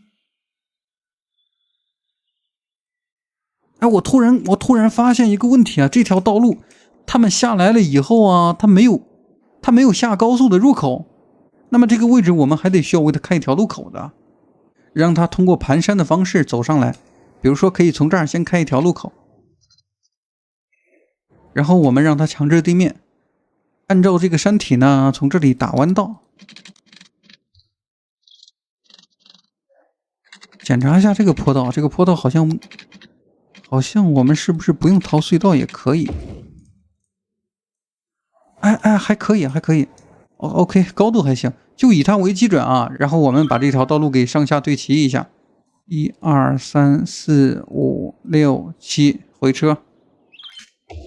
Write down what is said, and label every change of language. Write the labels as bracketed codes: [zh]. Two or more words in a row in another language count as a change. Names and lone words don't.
[zh] 哎，我突然發現一個問題啊，這條道路他們下來了以後啊，他沒有下高速的入口，那麼這個位置我們還得需要為他開一條路口的，讓他通過盤山的方式走上來。比如說可以從這兒先開一條路口，然後我們讓他強制地面，按照這個山體呢，從這裡打彎道。檢查一下這個坡道，這個坡道好像我們是不是不用掏隧道也可以？哎，还可以。OK， 高度還行，就以它為基準啊。然後我們把這條道路給上下對齊一下，1、2、3、4、5、6、7，回車。